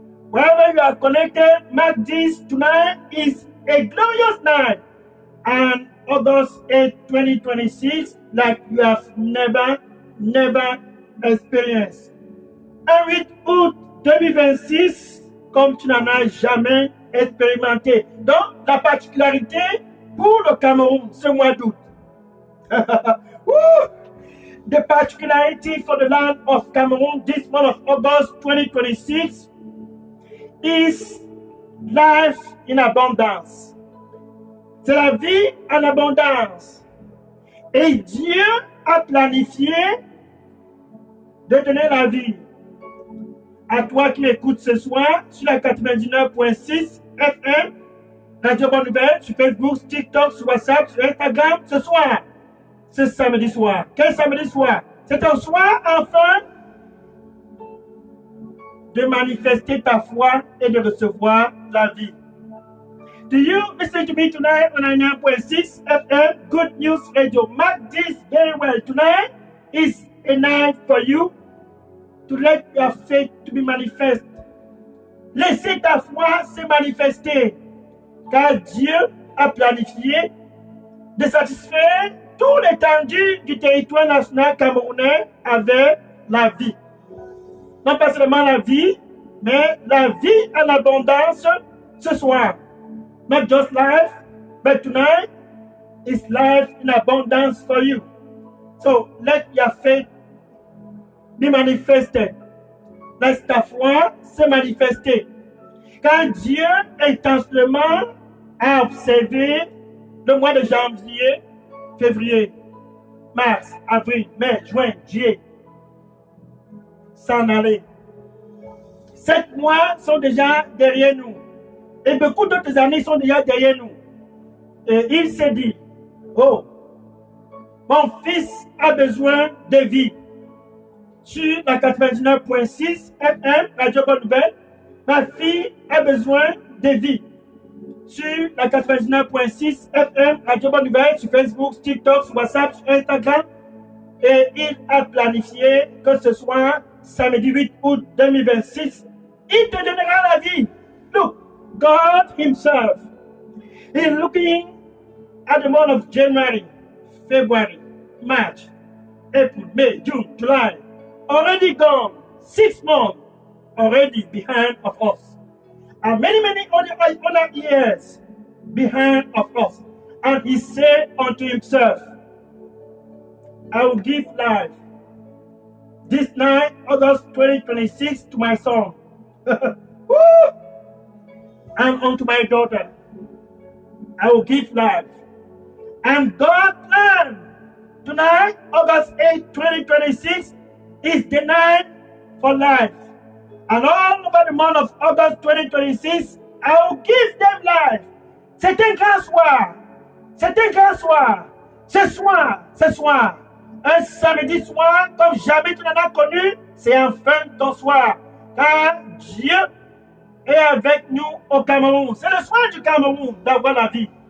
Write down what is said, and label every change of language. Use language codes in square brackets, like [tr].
[en] Wherever you are connected, mark this tonight is a glorious night. And August 8, 2026, like you have never experienced. [fr] Un 8 août 2026, comme tu n'en as jamais expérimenté. Donc, la particularité pour le Cameroun, ce mois d'août. [en] The particularity for the land of Cameroon this month of August 2026 is life in abundance. [fr] C'est la vie en abondance. Et Dieu a planifié de donner la vie à toi qui m'écoutes ce soir sur la 99.6 FM, Radio Bonne Nouvelle, sur Facebook, sur TikTok, sur WhatsApp, sur Instagram, ce soir. Ce samedi soir. Quel samedi soir? C'est un soir, enfin, de manifester ta foi et de recevoir la vie. [en] Do you listen to me tonight on 99.6 FM, Good News Radio? Mark this very well. Tonight is a night for you to let your faith to be manifest. [fr] Laissez ta foi se manifester, car Dieu a planifié de satisfaire tout l'étendue du territoire national camerounais avec la vie. Non pas seulement la vie, mais la vie en abondance ce soir. [en] Not just life, but tonight is life in abundance for you. So let your faith be manifested. [fr] Laisse ta foi se manifester. Car Dieu intentionnellement a observé le mois de janvier, février, mars, avril, mai, juin, juillet, s'en aller. 7 mois sont déjà derrière nous. Et beaucoup d'autres années sont déjà derrière nous. Et il s'est dit, oh, mon fils a besoin de vie. Sur la 99.6 FM, Radio Bonne Nouvelle, ma fille a besoin de vie. Sur la 99.6 FM, Radio Bonne Nouvelle, sur Facebook, sur TikTok, sur WhatsApp, sur Instagram. Et il a planifié que ce soir, samedi 8 août 2026, il te donnera la vie. [en] Look, God himself is looking at the month of January, February, March, April, May, June, July. Already gone. 6 months already behind of us. And many other years behind of us. And he said unto himself, I will give life this night, August 2026, to my son. And unto my daughter, I will give life. And God's plan tonight, August 8, 2026, is the night for life. And all over the month of August 2026, I will give them life. [fr] C'est un grand soir. C'est un grand soir. Ce soir, un samedi soir, comme jamais tu n'en as connu, c'est enfin ton soir. Car Dieu est avec nous au Cameroun. C'est le soir du Cameroun d'avoir la vie.